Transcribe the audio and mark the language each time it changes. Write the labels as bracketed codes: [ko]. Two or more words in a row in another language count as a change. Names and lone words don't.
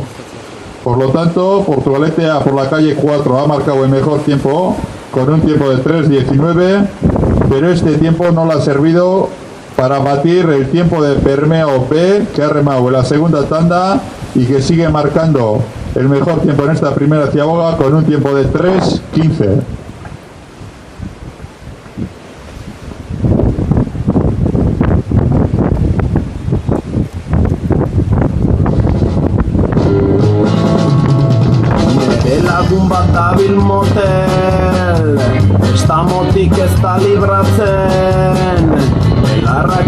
[es] Por lo tanto, Portugalete A por la calle 4 ha marcado el mejor tiempo con un tiempo de 3.19, pero este tiempo no le ha servido para batir el tiempo de Bermeo B, que ha remado en la segunda tanda y que sigue marcando el mejor tiempo en esta primera ciaboga con un tiempo de 3.15. [eu] Lagun bat dabil motel, estamotik ez da libratzen, belarrak